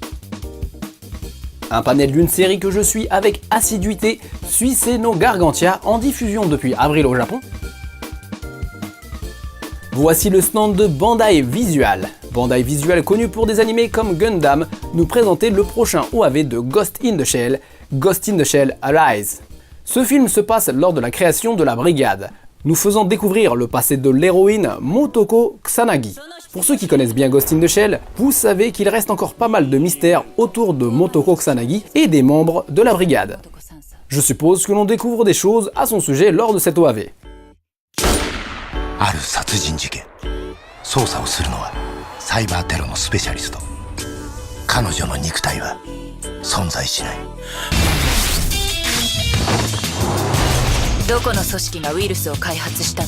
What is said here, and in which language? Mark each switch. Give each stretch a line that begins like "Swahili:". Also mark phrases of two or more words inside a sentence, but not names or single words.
French: Un panel d'une série que je suis avec assiduité, Suisei no Gargantia, en diffusion depuis avril au Japon. Voici le stand de Bandai Visual. Bandai Visual, connu pour des animés comme Gundam, nous présentait le prochain OAV de Ghost in the Shell, Ghost in the Shell Arise. Ce film se passe lors de la création de la brigade, nous faisant découvrir le passé de l'héroïne Motoko Kusanagi. Pour ceux qui connaissent bien Ghost in the Shell, vous savez qu'il reste encore pas mal de mystères autour de Motoko Kusanagi et des membres de la brigade. Je suppose que l'on découvre des choses à son sujet lors de cet OAV.
Japanese: ある殺人事件捜査をするのはサイバーテロのスペシャリスト彼女の肉体は存在しないどこの組織がウイルスを開発したの？